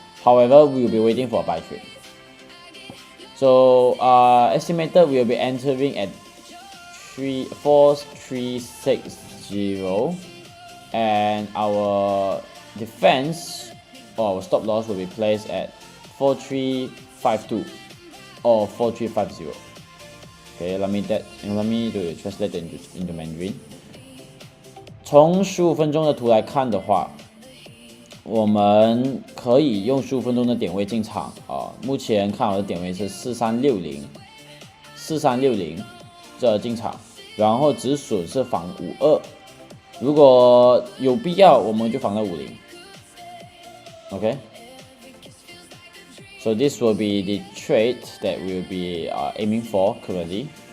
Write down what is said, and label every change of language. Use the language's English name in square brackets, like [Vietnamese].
[English] However, we will be waiting for a buy trade. So estimated we will be entering at 4360, and our defense or our stop loss will be placed at 4352 or 4350. Okay, let me translate that into Mandarin. [Chinese] 从15分钟的图来看的话，我们可以用15分钟的点位进场目前看好的点位是4360这进场，然后止损是仿52，如果有必要我们就仿到50。 [English] Okay, so this will be the trade that we will be aiming for currently.